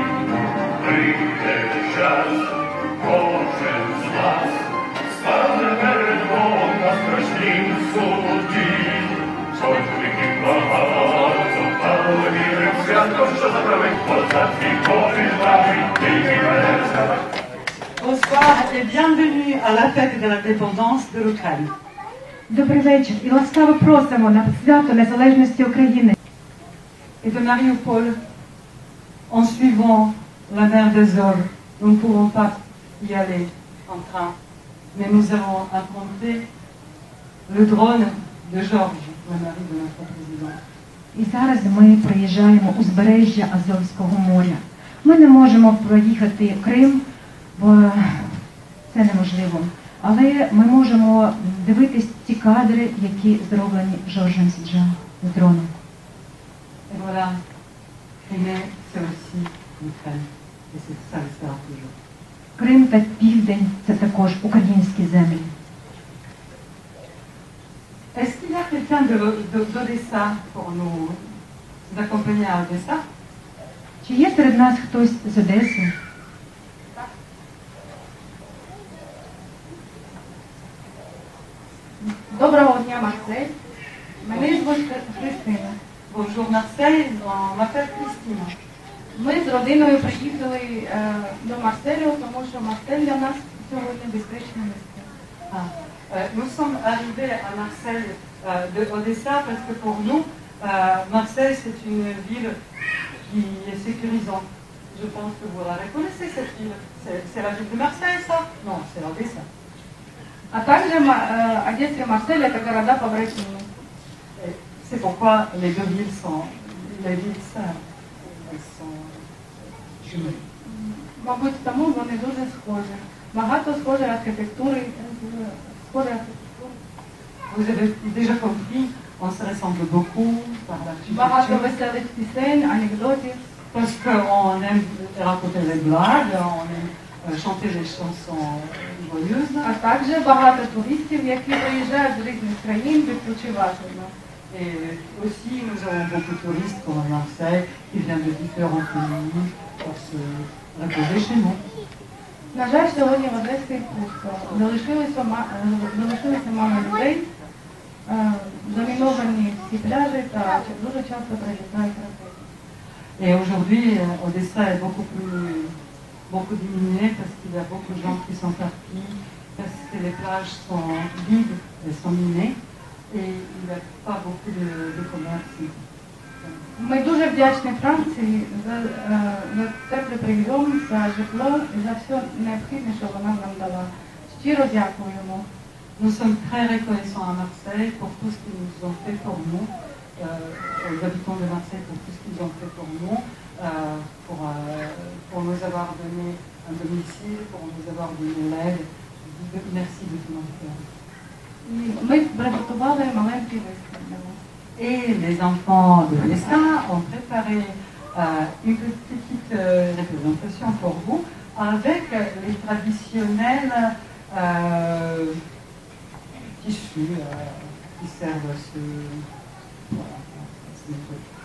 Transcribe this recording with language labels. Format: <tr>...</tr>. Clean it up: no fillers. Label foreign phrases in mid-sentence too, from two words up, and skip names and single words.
<uk>Прийде час, кожен з вас стане перед Богом на страшнім суді. Хоч віків багато, та вірим святом, що заправить позад вікові слави, тільки мене вставай.</uk> <fr>Bonsoir et bienvenue à la fête de l'indépendance de l'Ukraine.</fr> <uk>Добрий вечір і ласкаво просимо на свято незалежності України.</uk> <fr>Et de Mariupol, en suivant la mer d'Azov, nous ne pouvons pas y aller en train, mais nous avons emprunté le drone de Georges, le mari de notre président.</fr> <uk>І зараз ми проїжджаємо узбережжя Азовського моря. Ми не можемо проїхати Крим, бо це неможливо. Але ми можемо дивитись ті кадри, які зроблені Жоржем Сіджем з дроном.</uk> <fr>Et voilà, Crimée, c'est aussi l'Ukraine. Et c'est ça le sera toujours.</fr> <uk>Крим та Південь – це також українські землі.</uk> <fr>Est-ce qu'il y a quelqu'un d'Odessa pour nous accompagner à Odessa?</fr> <uk>Чи є серед нас хтось з Одеси? Доброго дня, Марсель. Мене звуть Христина.</uk> <fr>Bonjour Marseille, on m'appelle Christine.</fr> <uk>Ми з родиною приїхали до Марселю, тому що Марсель для нас сьогодні безпечне місце.</uk> <fr>Nous sommes arrivés à Marseille de Odessa parce que pour nous, Marseille c'est une ville qui est sécurisante. Je pense que vous la reconnaissez cette ville. C'est la ville de Marseille ça? Non, c'est Odessa.</fr> <ru>А также Одесса и Марсель – это города побратимы.</ru> <fr>C'est pourquoi les deux villes sont les villes sœurs. Elles sont jumelles.</fr> <uk>Мабуть, тому вони дуже схожі. Багато схожої архітектури,</uk> <fr>Vous avez déjà compris, on se ressemble beaucoup par</fr> <uk>багато</uk> <fr>l'architecture.</fr> <uk>веселих пісень, анекдотів.</uk> <fr>Parce qu'on aime raconter les blagues, on aime chanter les chansons joyeuses.</fr> <uk>А також багато туристів, які приїжджають з різних країн відпочивати.</uk> <fr>Et aussi, nous avons beaucoup de touristes comme à Marseille qui viennent de différents pays pour se reposer chez nous.</fr> <uk>На жаль, сьогодні в Одесі пусто. Залишилося мало людей, заміновані всі пляжі та дуже часто прилітають ракети.</uk> <fr>Et aujourd'hui, Odessa est beaucoup diminuée parce qu'il y a beaucoup de gens qui sont partis, parce que les plages sont vides et sont minées, et il n'y a pas beaucoup de commerce.</fr> <uk>Ми дуже вдячні Франції за теплий прийом, за житло і за все необхідне, що вона нам дала. Щиро дякуємо.</uk> <fr>Nous sommes très reconnaissants à Marseille pour tout ce qu'ils nous ont fait pour nous, aux habitants de Marseille pour tout ce qu'ils ont fait pour nous, pour nous avoir donné un domicile, pour nous avoir donné l'aide. Merci de tout notre cœur.</fr> <uk>Ми приготували маленький виступ для вас.</uk> <fr>Et les enfants de l'ESA ont préparé une petite représentation pour vous avec les traditionnels tissus qui servent à ce... Voilà, à ce nettoyer.</fr>